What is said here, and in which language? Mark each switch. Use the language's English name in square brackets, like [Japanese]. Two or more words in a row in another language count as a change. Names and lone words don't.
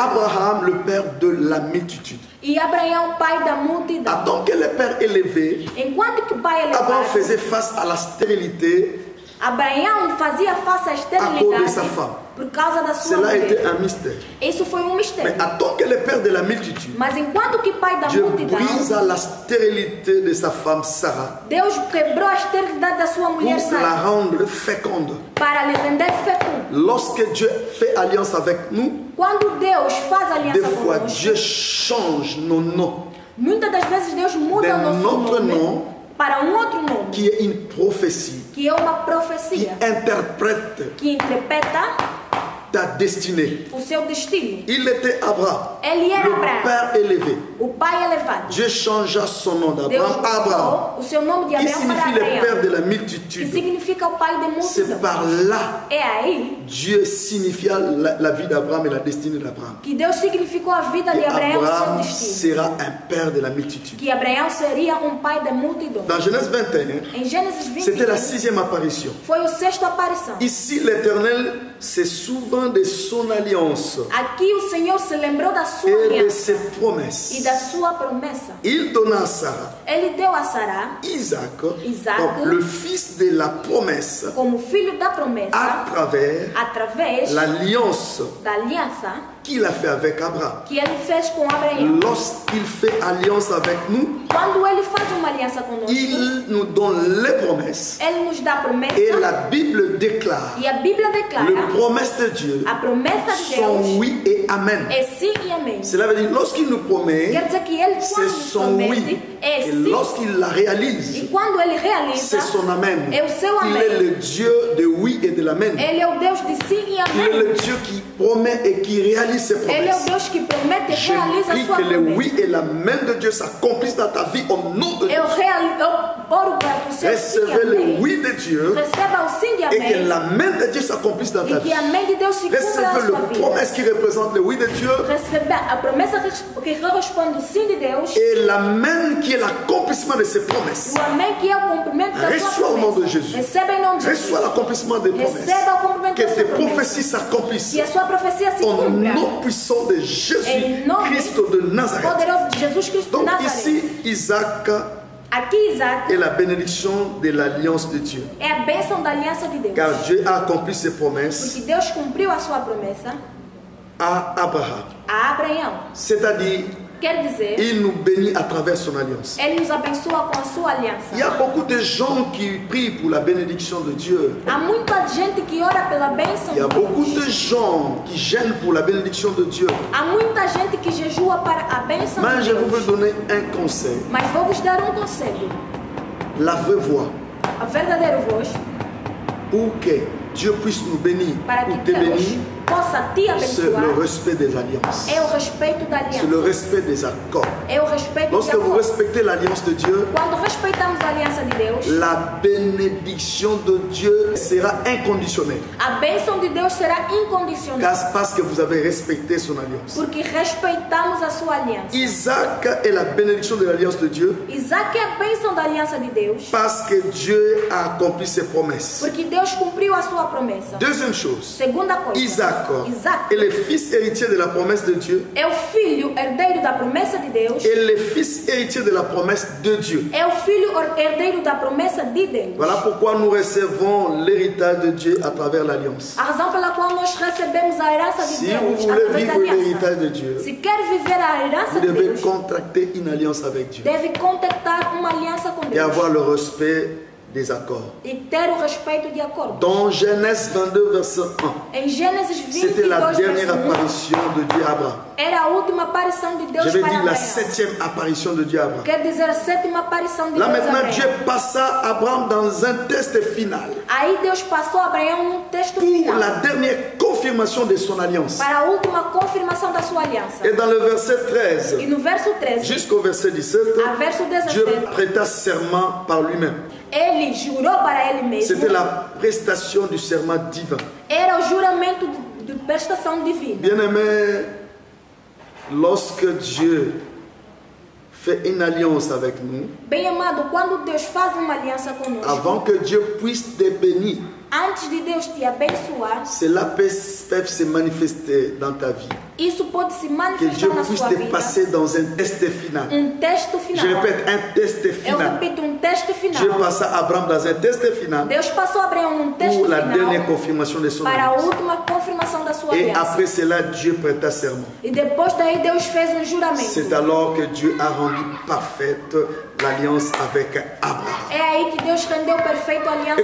[French] Abraham le père de la multitude. [Portuguese] E Abraão pai da multidão. [French] Attends que le père élevé, [Portuguese] Enquanto que o pai [French] Abraham [Portuguese] elevado, [French] faisait face à la stérilité. [Portuguese] Abraão fazia face à [French] cause de [Portuguese] esterilidade [French] sa femme. [Portuguese] por causa da sua [French] Cela était [Portuguese] mulher. [French] un mystère. [Portuguese] Isso foi um [French] Mais [Portuguese] mistério. [French] attends que le père de la multitude, [Portuguese] Mas enquanto que pai da [French] Dieu [Portuguese] multidão, [French] brisa la stérilité de sa femme Sarah [Portuguese] Deus quebrou a esterilidade da sua mulher [French] pour la [Portuguese] Sara [French] rendre féconde. [Portuguese] para lhe render fecundo. [French] Lorsque Dieu fait alliance avec nous, [Portuguese] Quando Deus faz [French] des [Portuguese] aliança [French] fois [Portuguese] conosco, [French] Dieu change nos noms, [Portuguese] muitas das vezes Deus muda [French] de [Portuguese] o nosso [French] notre [Portuguese] nome [French] nom, [Portuguese] para um outro nome, [French] qui est une prophétie, [Portuguese] que é uma [French] qui [Portuguese] profecia, [French] interprète [Portuguese] que interpreta [French] ta destinée. [Portuguese] o seu destino. [French] Il était Abraham, [Portuguese] Ele era [French] le [Portuguese] Abraão, [French] père élevé. [Portuguese] o pai elevado. [French] Dieu changea son nom [Portuguese] Deus [French] d'Abraham à Abraham, [Portuguese] mudou o seu nome de [French] qui [Portuguese] Abraão para [French] signifie le père [Portuguese] Abraão, [French] de la [Portuguese] que [French] multitude. [Portuguese] significa o pai de [French] C'est [Portuguese] multidão. [French] par là [Portuguese] É aí [French] Dieu signifia la vie d'Abraham et la destinée d'Abraham. [Portuguese] que Deus significou a vida de [French] Et [Portuguese] Abraão e seu [French] Abraham [Portuguese] destino. [French] sera un père de la multitude. [Portuguese] Que Abraão seria um pai da multidão. [French] Dans Genèse 21, [Portuguese] Em Gênesis 20, [French] c'était la 6e apparition. [Portuguese] foi o sexto aparição. [French] Ici, l'Éternel se souvint de son alliance [Portuguese] Aqui o Senhor se lembrou da sua [French] et de [Portuguese] aliança [French] ses [Portuguese] e [French] promesses. [Portuguese] da sua promessa. [French] Il donna à Sarah, [Portuguese] Ele deu a Sara, [French] Isaac, [Portuguese] Isaac, [French] comme le fils de la promesse, [Portuguese] como filho da promessa, [French] à travers [Portuguese] através [French] l'alliance [Portuguese] da aliança [French] qu'il a fait avec Abraham. [Portuguese] que ele fez com Abraão. [French] Lorsqu'il fait alliance avec nous, [Portuguese] Quando ele faz uma aliança conosco, [French] il nous donne les promesses. [Portuguese] ele nos dá a promessa [French] Et la Bible déclare, [Portuguese] e a Bíblia declara [French] les promesses de Dieu [Portuguese] a promessa de [French] sont [Portuguese] Deus [French] oui et amen. [Portuguese] é sim e amém. [French] Cela veut dire, lorsqu'il nous promet, [Portuguese] Quer dizer que ele [French] c'est [Portuguese] quando nos [French] son oui. [Portuguese] promete é [French] Et [Portuguese] sim [French] lorsqu'il la réalise, [Portuguese] e quando ele realiza [French] c'est son amen. [Portuguese] é o seu [French] Il [Portuguese] amém. [French] est le Dieu de oui et de l'amen. [Portuguese] Ele é o Deus de sim e [French] Il est [Portuguese] amém. [French] le Dieu qui promet et qui réalise ses [Portuguese] Ele é o [French] promesses. [Portuguese] Deus que promete e [French] Je [Portuguese] realiza a [French] prie [Portuguese] sua [French] que le [Portuguese] promessa. [French] oui et l'amen de Dieu s'accomplissent dans ta vie au nom de Dieu. [Portuguese] Eu oro para que o seu sim e [French] Recevez le [Portuguese] amém [French] oui de Dieu [Portuguese] receba o sim de [French] et que [Portuguese] amém [French] l'amen de Dieu s'accomplisse dans ta [Portuguese] e [French] vie. [Portuguese] que a amém de Deus se cumpra na [French] Recevez [Portuguese] sua [French] le [Portuguese] vida. [French] promesse qui représente le oui de Dieu [Portuguese] Receber a promessa que corresponde ao sim de Deus [French] et l'amen qui est l'accomplissement de ses promesses. [Portuguese] e o amém que é o cumprimento da sua [French] Reçois au nom de [Portuguese] promessa. [French] Jésus. [Portuguese] Receba em nome de [French] Reçois [Portuguese] Jesus. [French] l'accomplissement des promesses. [Portuguese] Receba o cumprimento [French] Que [Portuguese] da sua [French] tes [Portuguese] promessa. [French] prophéties s'accomplissent. [Portuguese] Que a sua profecia se [French] Au [Portuguese] cumpra. [French] nom puissant de [Portuguese] Em nome [French] Jésus-Christ de Nazareth. [Portuguese] poderoso de Jesus Cristo de [French] Donc [Portuguese] Nazaré. [French] ici, Isaac [Portuguese] Aqui Isaac [French] est la bénédiction de l'alliance de Dieu. [Portuguese] é a bênção da aliança de Deus. [French] Car Dieu a accompli ses promesses [Portuguese] Porque Deus cumpriu a sua promessa [French] à Abraham. [Portuguese] a Abraão. [French] C'est-à-dire, [Portuguese] Quer dizer, [French] il nous bénit à travers son alliance. [Portuguese] ele nos abençoa com a sua aliança. [French] Il y a beaucoup de gens qui prient pour la bénédiction de Dieu. [Portuguese] Há muita gente que ora pela bênção [French] Il y a [Portuguese] de [French] beaucoup [Portuguese] Deus. [French] de gens qui gênent pour la bénédiction de Dieu. [Portuguese] Há muita gente que jejua para a bênção [French] Mais [Portuguese] de [French] je vous veux [Portuguese] Deus. [French] donner un conseil. [Portuguese] Mas vou vos dar um conselho. [French] La vraie voie [Portuguese] A verdadeira voz [French] pour que Dieu puisse nous bénir, [Portuguese] para [French] pour [Portuguese] que [French] te [Portuguese] Deus [French] bénir, [Portuguese] possa te [French] c'est le [Portuguese] abençoar [French] respect des alliances. [Portuguese] é o respeito da [French] C'est le [Portuguese] aliança. [French] respect des accords. [Portuguese] É o respeito de [French] Lorsque vous [Portuguese] acordo. [French] respectez l'alliance de Dieu, [Portuguese] Quando respeitamos a aliança de Deus, [French] la bénédiction de Dieu sera inconditionnelle. [Portuguese] a bênção de Deus será incondicional. [French] Parce que vous avez respecté son alliance. [Portuguese] Porque respeitamos a sua aliança. [French] Isaac est la bénédiction de l'alliance de Dieu [Portuguese] Isaac é a bênção da aliança de Deus. [French] parce que Dieu a accompli ses promesses. [Portuguese] Porque Deus cumpriu a sua promessa. [French] Deuxième chose, [Portuguese] Segunda coisa, [French] Isaac [Portuguese] Isaac [French] est le fils héritier de la promesse de Dieu [Portuguese] é o filho herdeiro da promessa de Deus. [French] et le fils héritier de la promesse de Dieu. [Portuguese] É o filho herdeiro da promessa de Deus. [French] Voilà pourquoi nous recevons l'héritage de Dieu à travers l'alliance. [Portuguese] A razão pela qual nós recebemos a herança de [French] Si [Portuguese] Deus [French] vous voulez [Portuguese] através da [French] vivre [Portuguese] aliança. [French] l'héritage de Dieu, [Portuguese] Se quer viver a herança [French] vous [Portuguese] de [French] devez [Portuguese] Deus, [French] contracter une alliance avec Dieu [Portuguese] deve contactar uma aliança com [French] et [Portuguese] Deus [French] avoir le respect des accords. [Portuguese] e ter o respeito de acordo. [French] Dans Genèse 22, verset 1, [Portuguese] Em Gênesis [French] c'était la [Portuguese] 22, [French] dernière [Portuguese] verso 1, [French] apparition de Dieu à Abraham. [Portuguese] era a última aparição de Deus [French] Je vais [Portuguese] para [French] dire la [Portuguese] Abraão. [French] 7e apparition de Dieu à Abraham. [Portuguese] Quer dizer a sétima aparição de [French] Là [Portuguese] Deus a [French] maintenant, [Portuguese] Abraão. [French] Dieu passa Abraham dans un test final [Portuguese] Aí Deus passou Abraão num texto [French] pour [Portuguese] final [French] la dernière confirmation de son alliance. [Portuguese] para a última confirmação da sua aliança. [French] Et dans le verset 13 [Portuguese] E no verso 13 [French] jusqu'au verset 17, [Portuguese] a verso [French] Dieu [Portuguese] 17, [French] prêta serment par lui-même. [Portuguese] ele jurou para ele mesmo. [French] C'était la prestation du serment divin. [Portuguese] Era o juramento de prestação divina. [French] Bien-aimés, lorsque Dieu fait une alliance avec nous, [Portuguese] Bem amado, quando Deus faz uma aliança conosco, [French] avant que Dieu puisse te bénir, [Portuguese] antes de Deus te abençoar, [French] cela peut se manifester dans ta vie. [Portuguese] isso pode se [French] Que [Portuguese] manifestar [French] Dieu [Portuguese] na [French] puisse [Portuguese] sua [French] te [Portuguese] vida. [French] passer dans un test final. [Portuguese] Teste [French] Je [Portuguese] final. [French] répète, un test [Portuguese] Eu [French] final. [Portuguese] repito, teste final. [French] Dieu passa Abraham dans un test final [Portuguese] Deus passou a Abraão teste [French] pour la [Portuguese] final [French] dernière confirmation de son [Portuguese] para a [French] alliance. [Portuguese] última confirmação da sua [French] Et [Portuguese] aliança. [French] après cela, Dieu prêta serment. [Portuguese] E depois daí Deus fez juramento. [French] C'est alors que Dieu a rendu parfaite l'alliance avec Abraham. [Portuguese] É aí que Deus rendeu perfeito a aliança